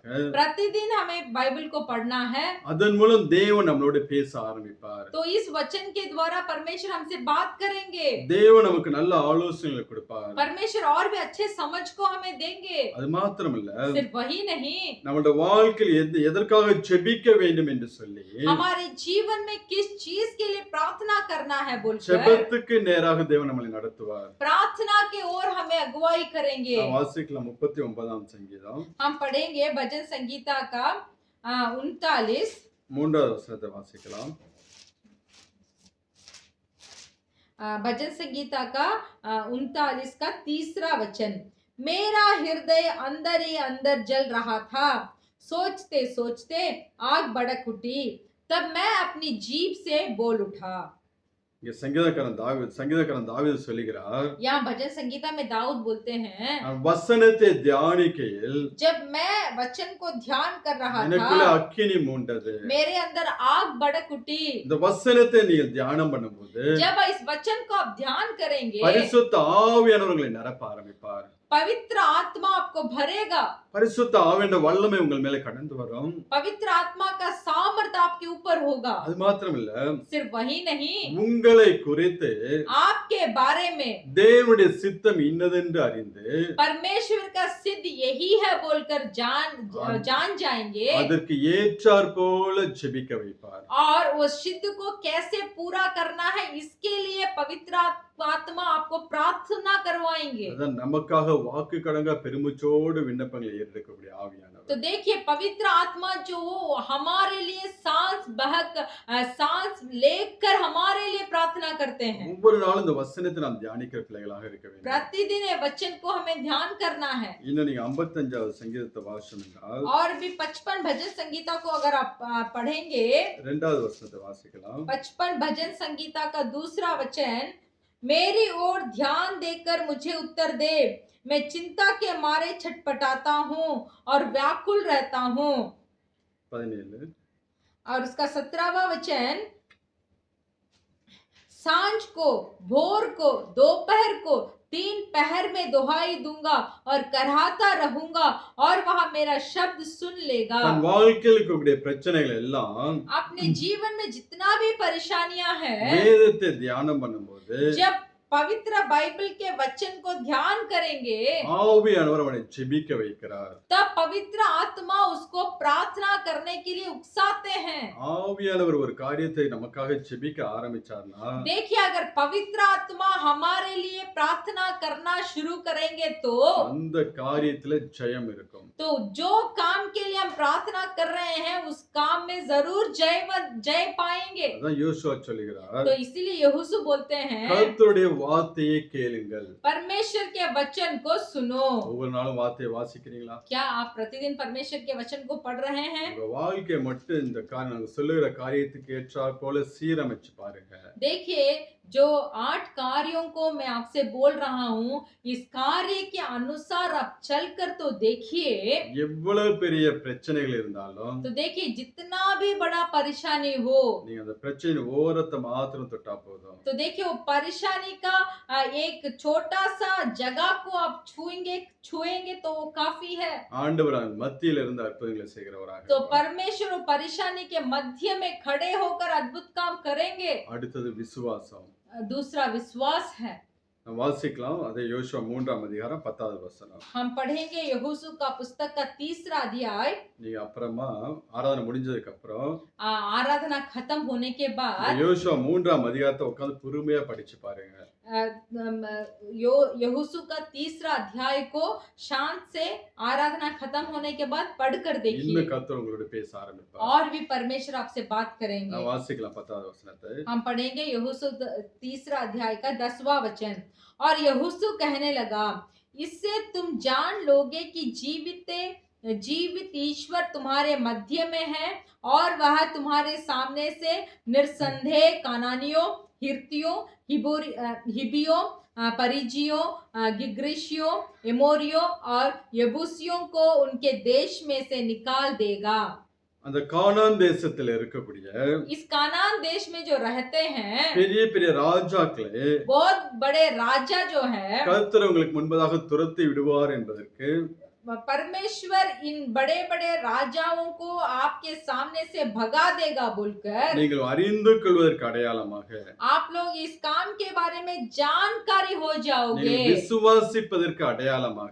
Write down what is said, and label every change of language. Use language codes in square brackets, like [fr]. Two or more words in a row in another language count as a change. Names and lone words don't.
[hi] प्रतिदिन हमें बाइबल को पढ़ना है। [ta] அதன் மூலம் தேவன் நம்மளோட பேச ஆரம்பிப்பார். [hi] तो इस वचन के द्वारा परमेश्वर हमसे बात करेंगे। [ta] தேவன் நமக்கு நல்ல ஆலோசனைகளை கொடுப்பார். [hi] परमेश्वर और भी अच्छे समझ को हमें देंगे। [ta] அது மாத்திரமல்ல, [hi] सिर्फ वही नहीं, [ta] நம்மளோட வாழ்க்கையில் எதற்காக ஜெபிக்க வேண்டும் என்று சொல்லி [hi] हमारे जीवन में किस चीज के लिए प्रार्थना करना है बोलकर [ta] ஜெபத்துக்கு நேராக தேவன் நம்மளை நடத்துவார். [hi] प्रार्थना के ओर हमें अगुवाई करेंगे। [ta] வாசிக்கலாம் 39ஆம் சங்கீதம், [hi] हम पढ़ेंगे भजन संगीता का 39 [ta] 3ஆவது வசனத்தை வாசிக்கலாம். [hi] भजन संगीता का 39 का 3 वचन, मेरा हृदय अंदर ही अंदर जल रहा था, सोचते सोचते आग भड़क उठी, तब मैं अपनी जीभ से बोल उठा। [ta] இங்க சங்கீதக்காரன் தாவீது சொல்லுகிறார், [hi] यहाँ भजन संगीता में दाऊद बोलते हैं, [ta] வசனத்தை தியானிக்கையில் [hi] जब मैं वचन को ध्यान कर रहा [ta] எனக்குள்ள [hi] था [ta] அக்கினி மூண்டது. [hi] मेरे अंदर आग भड़क उठी। [ta] இந்த வசனத்தை நீங்கள் தியானம் பண்ணும்போது [hi] जब इस वचन को आप ध्यान करेंगे [ta] பரிசுத்த ஆவியானவர்களை நிரப்ப ஆரம்பிப்பார். [hi] पवित्र आत्मा आपको भरेगा, [ta] பரிசுத்த ஆவியின் வல்லமை உங்கள் மேல கடந்து வரும். [hi] पवित्र आत्मा का सामर्थ्य आपके ऊपर होगा। [ta] அது மாத்திரமல்ல, [hi] सिर्फ वही नहीं, [ta] உங்களை குறித்து [hi] आपके बारे में [ta] தேவனுடைய சித்தம் இன்னதென்று அறிந்து [hi] परमेश्वर का सिद्ध यही है बोलकर जान जाएंगे, [ta] அதற்கு ஏற்றாற் போல ஜெபிக்க வைப்பார். [hi] और उस सिद्ध को कैसे पूरा करना है इसके लिए पवित्र आत्मा आपको प्रार्थना करवाएंगे। [ta] அதான் நமக்காக வாக்கு கடங்கா பெருமுச்சோடு விண்ணப்பங்களை ஏறெடுக்கக்கூடிய ஆவியானவர். [hi] तो देखिए पवित्र आत्मा जो हमारे लिए सांस लेकर हमारे लिए प्रार्थना करते हैं। [ta] ஒவ்வொரு நாளும் இந்த வசனத்தை நாம் தியானிக்கிற பிள்ளைகளாக இருக்க வேண்டும். [hi] प्रतिदिन ये वचन को हमें ध्यान करना है। [ta] இன்னும் நீங்க 55வது சங்கீதத்தை வாசிச்சோம் என்றால் [hi] और भी 55 भजन संगीता को अगर आप पढ़ेंगे, [ta] இரண்டாவது வசனத்தை வாசிக்கலாம். [hi] 55 भजन संगीता का दूसरा वचन, मेरी ओर ध्यान देकर मुझे उत्तर दे, मैं चिंता के मारे छटपटाता हूँ और व्याकुल रहता हूँ। 17 और उसका 17वां वचन, सांझ को, भोर को, दोपहर को, 3 पहर में दुहाई दूंगा और कराहता रहूंगा और वह मेरा शब्द सुन लेगा। [ta] தன் வாழ்க்கையில் இருக்கக்கூடிய பிரச்சனைகள் எல்லாம் [hi] अपने जीवन में जितना भी परेशानियां हैं, [ta] வேதத்தை தியானம் பண்ணும்போது [hi] जब पवित्र बाइबल के वचन को ध्यान करेंगे, [ta] ஆவியானவர் அவனை ஜெபிக்க வைக்கிறார். [hi] तब पवित्र आत्मा उसको प्रार्थना करने के लिए उकसाते हैं। [ta] ஆவியானவர் ஒரு காரியத்தை நமக்காக ஜெபிக்க ஆரம்பிச்சார்னா [hi] देखिए अगर पवित्र आत्मा हमारे लिए प्रार्थना करना शुरू करेंगे तो [ta] அந்த காரியத்துல ஜெயம் இருக்கும். [hi] जो काम के लिए हम प्रार्थना कर रहे हैं उस काम में जरूर जय पाएंगे। [ta] அதான் யோசுவா சொல்லுகிறார், [hi] तो इसीलिए यहोशू बोलते हैं, [ta] கர்த்தருடைய வார்த்தையை கேளுங்கள். [hi] परमेश्वर के वचन को सुनो। [ta] ஒவ்வொரு நாளும் வார்த்தையை வாசிக்கிறீங்களா? [hi] क्या आप प्रतिदिन परमेश्वर के वचन को पढ़ रहे हैं? [ta] உங்க வாழ்க்கையை மட்டும் இந்த நாங்க சொல்லுகிற காரியத்துக்கு ஏற்றாற் போல சீரமைச்சு பாருங்க. [hi] देखिए जो 8 कार्यों को मैं आपसे बोल रहा हूँ, इस कार्य के अनुसार आप चलकर तो देखिए, [ta] எவ்வளவு பெரிய பிரச்சனைகள் இருந்தாலும் [hi] तो देखिए जितना भी बड़ा परेशानी हो, [ta] நீங்க அந்த பிரச்சனை ஓரத்தை மாத்திரம் தொட்டா போதும். [hi] तो देखिए वो परेशानी का एक छोटा सा जगह को आप छुएंगे तो वो काफी है। [ta] ஆண்டவர் அவன் மத்தியில இருந்து அற்புதங்களை செய்கிறவராக [hi] तो [ta] இருப்பார். [hi] परमेश्वर वो परेशानी के मध्य में खड़े होकर अद्भुत काम करेंगे। [ta] அடுத்தது விசுவாசம். [hi] दूसरा विश्वास है। [ta] நாம் வாசிக்கலாம். அதே யோசுவா 3ஆம் அதிகாரம் 10வது வசனம். [hi] हम पढ़ेंगे यहोशू का पुस्तक का 3रा अध्याय। [ta] நீங்க அப்புறமா ஆராதனை முடிஞ்சதுக்கு அப்புறம் [hi] आराधना खत्म होने के बाद [ta] யோசுவா 3ஆம் அதிகாரத்தை உட்கார்ந்து பொறுமையா படிச்சு பாருங்க. [hi] यहोशू का 3रा अध्याय को शांत से आराधना खत्म होने के बाद पढ़कर देखिए, [ta] இன்னும் கர்த்தர் உங்களோட பேச ஆரம்பிப்பார். [hi] और भी परमेश्वर आपसे बात करेंगे। [ta] நான் வாசிக்கலாம் 10வது वचनத்தை. [hi] हम पढ़ेंगे यहोशू 3रा अध्याय का 10वां वचन। और यहोशू कहने लगा, इससे तुम जान लोगे कि जीवित ईश्वर तुम्हारे मध्य में है और वह तुम्हारे सामने से निरसंदेह कानानियों, हिर्तियों, हिबियों, परिजियों, गिग्रिशियों, एमोरियों और यबूसियों को उनके देश में से निकाल देगा। [ta] அந்த கானான் தேசத்துல இருக்கக்கூடிய [hi] इस कानान देश में जो रहते हैं, [ta] பெரிய பெரிய ராஜாக்களே [hi] बहुत बड़े राजा जो है, [ta] கர்த்தர் உங்களுக்கு முன்பதாக துரத்தி விடுவார் என்பதற்கு [hi] परमेश्वर इन बड़े बड़े राजाओं को आपके सामने से भगा देगा बोलकर [ta] நீங்கள் அறிந்து கொள்வதற்கு அடையாளமாக [hi] आप लोग इस काम के बारे में जानकारी हो जाओगे। [ta] நீங்கள் விசுவாசிப்பதற்கு அடையாளமாக